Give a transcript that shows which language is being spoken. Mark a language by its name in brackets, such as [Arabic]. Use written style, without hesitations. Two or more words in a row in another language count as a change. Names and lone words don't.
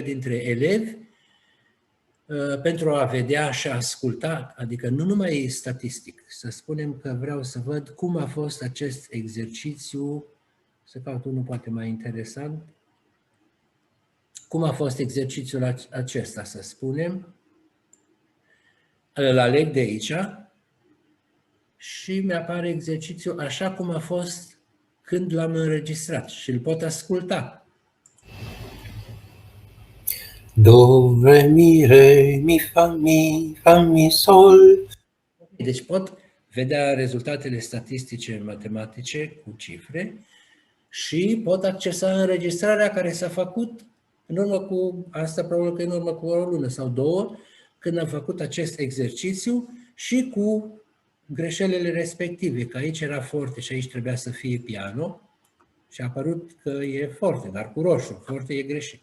[Romanian] dintre elevi pentru a vedea și a asculta, adică nu numai statistic, să spunem că vreau să văd cum a fost acest exercițiu, să caut unul poate mai interesant, cum a fost exercițiul acesta, să spunem, îl aleg de aici și mi-apare exercițiul așa cum a fost când l-am înregistrat și îl pot asculta. Do, re, mi, fa, mi, sol. Deci pot vedea rezultatele statistice matematice cu cifre și pot accesa înregistrarea care s-a făcut în urmă cu, asta probabil că în urmă cu o lună sau 2, când am făcut acest exercițiu și cu greșelile respective, că aici era forte și aici trebuia să fie piano și a apărut că e forte, dar cu roșu, forte e greșit.